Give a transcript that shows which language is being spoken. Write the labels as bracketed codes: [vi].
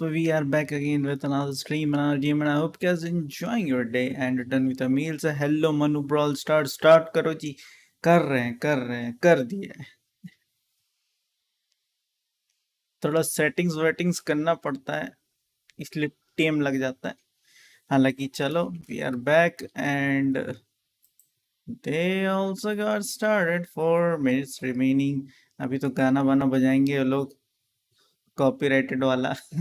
[en] We are back again with another stream, another game, and I hope you guys enjoying your day and done with a meal. So hello Manu Brawl start करो जी. [hi] कर दिया है. थोड़ा settings वेटिंग्स करना पड़ता है, इसलिए time लग जाता है. [en] हालांकि चलो, we are back and they also got started. 4 minutes remaining. [hi] अभी तो गाना वाना बजाएंगे ये लोग, कॉपीराइटेड वाला.